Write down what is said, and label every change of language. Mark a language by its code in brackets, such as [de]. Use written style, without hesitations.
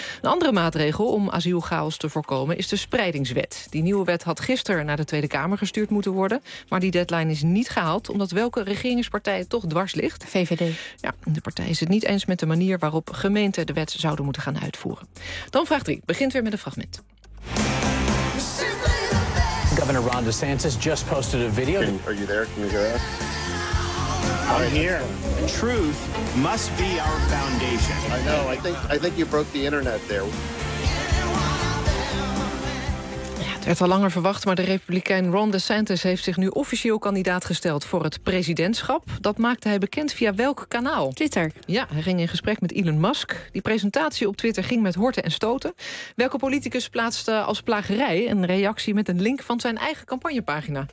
[nl] Een andere maatregel om asielchaos te voorkomen is de spreidingswet. Die nieuwe wet had gisteren naar de Tweede Kamer gestuurd moeten worden. Maar die deadline is niet gehaald, omdat welke regeringspartij toch dwars ligt? VVD. Ja, de partij is het niet eens met de manier waarop gemeenten de wet zouden moeten gaan uitvoeren. Dan vraag 3. Begint weer met een fragment. [en] Governor Ron DeSantis just posted a video. Are you there? Can you hear us? I'm here. Truth must be our foundation. I know. I think you broke the internet there. [nl] Het werd al langer verwacht, maar de Republikein Ron DeSantis heeft zich nu officieel kandidaat gesteld voor het presidentschap. Dat maakte hij bekend via welk kanaal? Twitter. Ja, hij ging in gesprek met Elon Musk. Die presentatie op Twitter ging met horten en stoten. Welke politicus plaatste als plagerij een reactie met een link van zijn eigen campagnepagina?